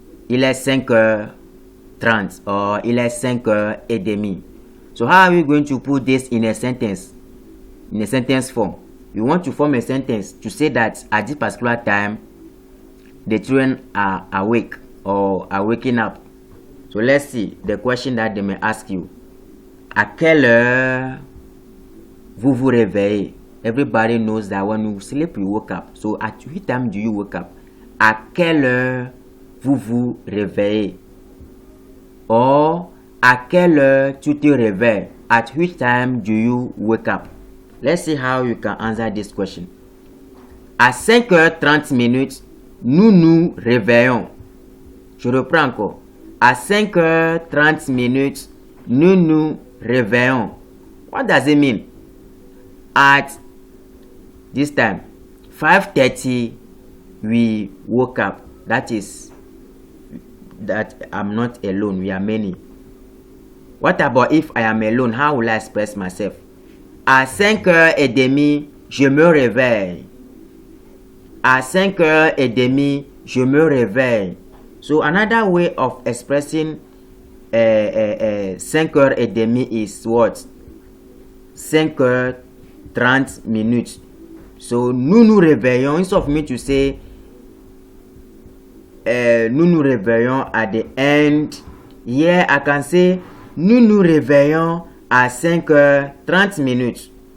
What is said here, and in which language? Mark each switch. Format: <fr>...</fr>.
<fr>Il est 5h30 or il est 5h30.</fr> <en>So how are we going to put this in a sentence? In a sentence form. We want to form a sentence to say that at this particular time, the children are awake or are waking up. So let's see the question that they may ask you.</en> <fr>À quelle heure vous vous réveillez?</fr> <en>Everybody knows that when you sleep, you wake up. So at which time do you wake up?</en> <fr>À quelle heure vous vous réveillez? Or, à quelle heure tu te réveilles?</fr> <en>At which time do you wake up? Let's see how you can answer this question.</en> <fr>À 5h30, nous nous réveillons. Je reprends encore. À 5h30, nous nous réveillons.</fr> <en>What does it mean? At this time, 5:30, we woke up. That is, that I'm not alone. We are many. What about if I am alone? How will I express myself?</en> <fr>À 5h30, je me réveille. À 5h30, je me réveille.</fr> <en>So another way of expressing 5h30 is what?</en> <fr>5h30.</fr> <en>So</en> <fr>nous nous réveillons.</fr> <en>Instead of me to say nous nous réveillons at the end. Here I can say</en> <fr>nous nous réveillons à 5h30.</fr>